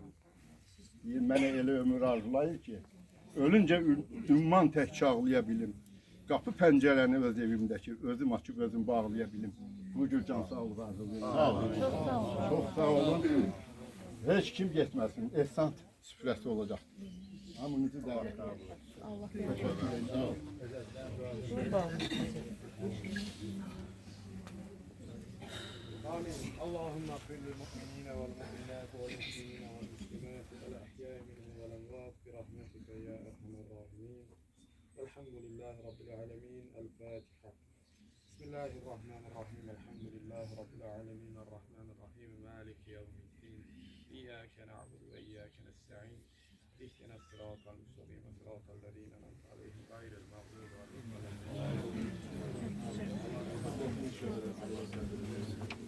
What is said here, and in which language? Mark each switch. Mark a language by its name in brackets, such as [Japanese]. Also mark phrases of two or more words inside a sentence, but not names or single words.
[Azerbaijani] Mənə elə ömür arzulayır ki, ölüncə ümman tək çağlaya bilim. Qapı pəncərəni öz evimdəki, özüm açıb özüm bağlaya bilim. Bu cür can sağlığı arzulayıram. Çox sağ olun. Heç kim getməsin. Ehsan süfrəsi olacaq. Hamınızı dəvət edirəm. [Turkish] Allah teşekkür ederim. [Arabic] آمين اللهم اغفر للمؤمنين والمؤمنات والمسلمين والمسلمات والأحياء منهم والأموات برحمتك يا أرحم الراحمين والحمد لله رب العالمين الفاتحة بسم الله الرحمن الرحيم الحمد لله رب العالمين الرحمن الرحيم إياك نعبد وإياك نستعين. اهدنا الصراط المستقيم صراط الذين أنعمت عليهم غير المغضوب عليهم ولا الضالين.